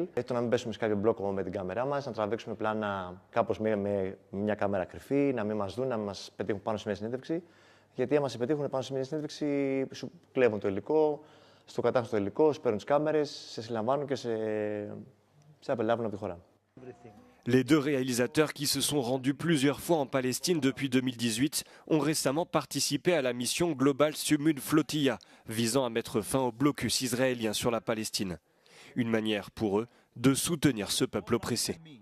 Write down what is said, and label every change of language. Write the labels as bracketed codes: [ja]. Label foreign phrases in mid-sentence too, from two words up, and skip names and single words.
[el] Το να μην πέσουμε σε κάποιο μπλόκο με την κάμερά μας, να τραβήξουμε πλάνα κάπως με μια κάμερα κρυφή, να μην μας δουν, να μας πετύχουν πάνω σε μια συνέντευξη. Γιατί άμα σε πετύχουν πάνω σε μια συνέντευξη, σου κλέβουν το υλικό, στο κατάχρηστο υλικό, σου παίρνουν τις κάμερες, σε συλλαμβάνουν και σε απελάβουν από τη χώρα. [fr] Les deux réalisateurs qui se sont rendus plusieurs fois en Palestine depuis 2018 ont récemment participé à la mission Global Sumud Flotilla, visant à mettre fin au blocus israélien sur la Palestine. Une manière pour eux de soutenir ce peuple oppressé.